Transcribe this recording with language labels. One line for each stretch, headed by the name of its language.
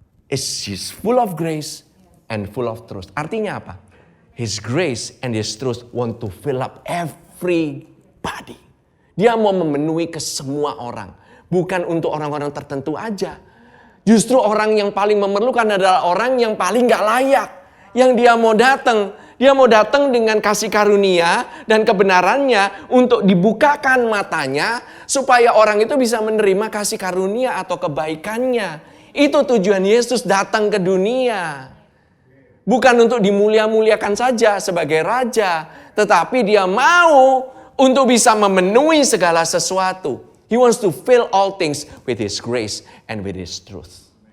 English: It's full of grace and full of truth.
Indonesian: Artinya apa?
English: His grace and his truth want to fill up everybody.
Indonesian: Dia mau memenuhi ke semua orang. Bukan untuk orang-orang tertentu aja. Justru orang yang paling memerlukan adalah orang yang paling gak layak. Yang dia mau datang, Dia mau datang dengan kasih karunia dan kebenarannya untuk dibukakan matanya supaya orang itu bisa menerima kasih karunia atau kebaikannya. Itu tujuan Yesus datang ke dunia. Bukan untuk dimulia-muliakan saja sebagai raja, tetapi dia mau untuk bisa memenuhi segala sesuatu.
English: He wants to fill all things with His grace and with His truth.